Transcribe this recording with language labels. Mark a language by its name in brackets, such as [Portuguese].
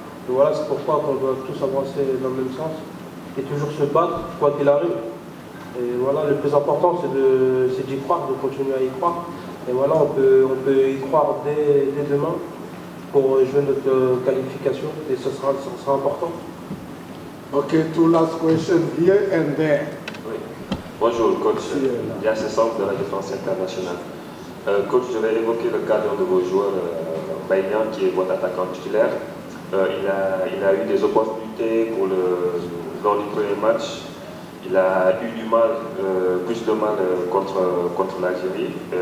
[French] Et voilà, c'est pourquoi on doit tous avancer dans le même sens. Et toujours se battre, quoi qu'il arrive. Et voilà, le plus important, c'est d'y croire, de continuer à y croire. Et voilà, on peut y croire dès demain pour jouer notre qualification. Et ce sera important. [English] Ok, 2 last questions here and there. [French] Oui. Bonjour, coach. Yassé Samb de la Défense internationale. Coach, je vais évoquer le cadre de vos joueurs. Baïnian, qui est votre attaquant titulaire, il a eu des opportunités lors du premier match. Il a eu plus de mal contre l'Algérie.